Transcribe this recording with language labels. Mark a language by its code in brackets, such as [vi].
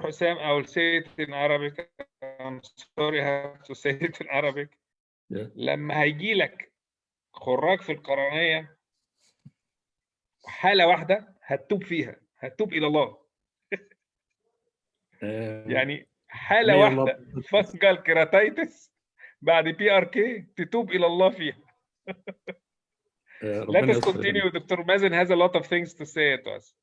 [en] Hussein, I will say it in Arabic. I'm sorry, I have to say it in Arabic. Yeah. [ar] لما هيجي لك خراج في القرنية حالة واحدة هتتوب فيها، هتتوب إلى الله. يعني حالة واحدة فانجل كيراتيتس بعد PRK تتوب إلى الله فيها. [en] Let us continue. Dr. Mazen has a lot of things to say to us.